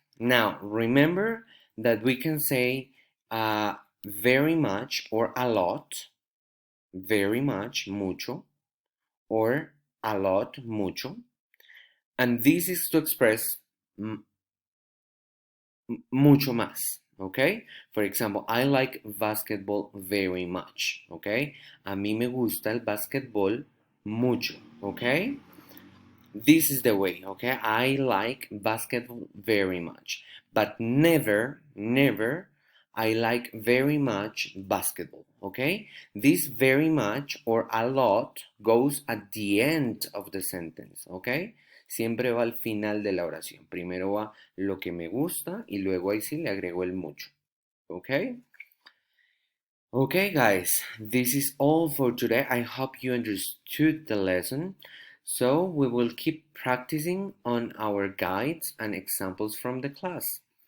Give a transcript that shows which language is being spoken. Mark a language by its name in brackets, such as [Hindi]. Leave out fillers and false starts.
[English] Now, remember that we can say very much or a lot, very much, mucho, or a lot, mucho. And this is to express [Spanish] mucho más, [English] okay? For example, I like basketball very much, okay? [Spanish] A mí me gusta el basketball mucho, okay? [English] This is the way, okay? I like basketball very much, but never I like very much basketball, okay? This very much or a lot goes at the end of the sentence, okay? [Spanish] Siempre va al final de la oración. Primero va lo que me gusta y luego ahí sí le agrego el mucho, okay? [English] Okay, guys, this is all for today. I hope you understood the lesson. So we will keep practicing on our guides and examples from the class.